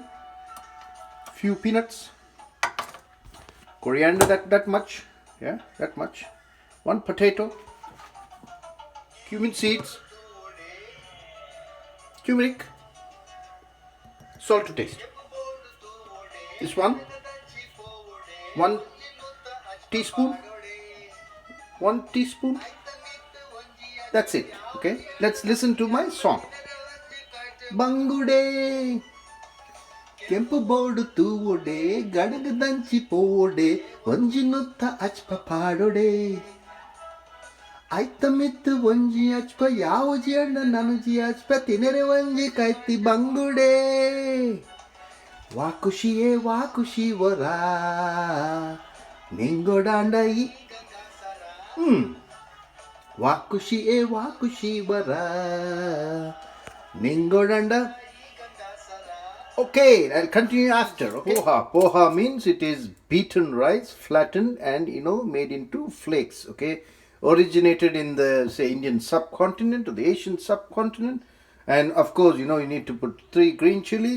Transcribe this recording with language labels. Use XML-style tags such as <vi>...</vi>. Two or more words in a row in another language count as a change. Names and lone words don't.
<en>Few peanuts, coriander that much, yeah, that much, one potato, cumin seeds, turmeric, salt to taste. This one teaspoon, 1 teaspoon. That's it. Okay, let's listen to my song. Bangude.</en> <tcy>ಕೆಂಪು ಬೋರ್ಡು ತೂವೊಡೆ ಗಡಗ ದಂಚಿ ಪೋಡೆ ಒಂಜಿನುತ್ತ ಅಚ್ಪ ಪಾಡೊಡೆ ಆಯ್ತ ಮಿತ್ತು ಒಂಜಿ ಅಚ್ಪ ಯಾವ ಜಿಯಣ್ಣ ನನಜಿ ಅಚ್ಪ ತಿನರೆ ಒಂಜಿ ಕೈತಿ ಬಂಗುಡೆ ವಾ ಖುಷಿ ವರ ನಿಂಗೊಡಾಂಡ ಈ ವಾ ಖುಷಿ ವರ ನಿಂಗೊಡಾಂಡ.</tcy> <en>Okay, I'll continue after. Okay. Poha means it is beaten rice, flattened and made into flakes. Okay, originated in the Indian subcontinent or the Asian subcontinent, and of course you need to put 3 green chilies.</en>